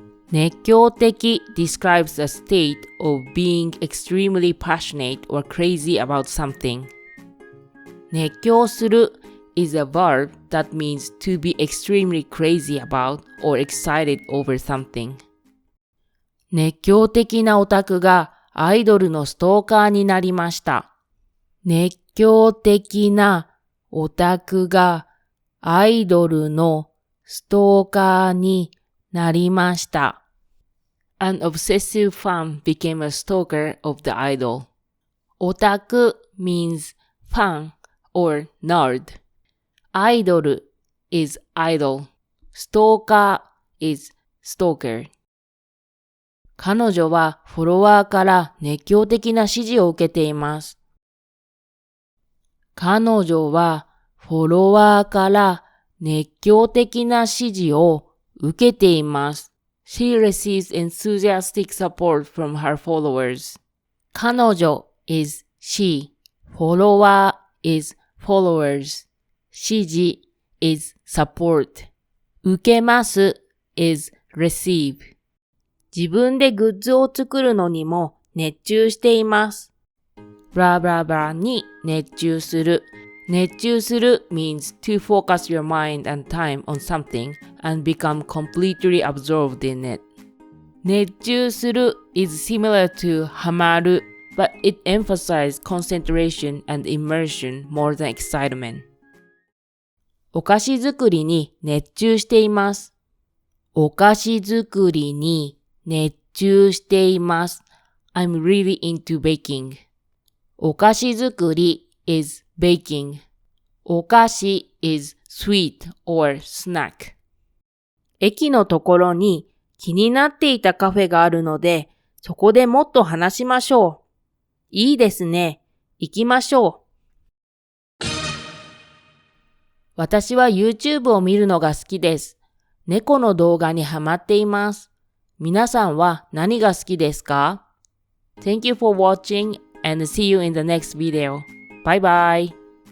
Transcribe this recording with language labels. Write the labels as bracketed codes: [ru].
[en] 熱狂的 describes a state of being extremely passionate or crazy about something. 熱狂する is a verb that means to be extremely crazy about or excited over something. [ja] 熱狂的なオタクがアイドルのストーカーになりました。熱狂的なオタクがアイドルのストーカーになりました。 [en] An obsessive fan became a stalker of the idol. オタク means fan or nerd. Idol is idol. Stalker is stalker. [ja] 彼女はフォロワーから熱狂的な支持を受けています。彼女はフォロワーから熱狂的な支持を受けています。 [en] She receives enthusiastic support from her followers. 彼女 is she. フォロワー is followers. 支持 is support. [ja] 受けます [en] is receive. [ja] 自分でグッズを作るのにも熱中しています。ブラブラブラに熱中する。 [en] 熱中する means to focus your mind and time on something and become completely absorbed in it. 熱中する is similar to ハマる but it emphasizes concentration and immersion more than excitement. [ja] お菓子作りに熱中しています。お菓子作りに熱中しています。 [en] I'm really into baking. お菓子作り is baking. お菓子 is sweet or snack. [ja] 駅のところに気になっていたカフェがあるので、そこでもっと話しましょう。いいですね。行きましょう。私は YouTube を見るのが好きです。猫の動画にハマっています。皆さんは何が好きですか？ [en] Thank you for watching and see you in the next video. Bye bye.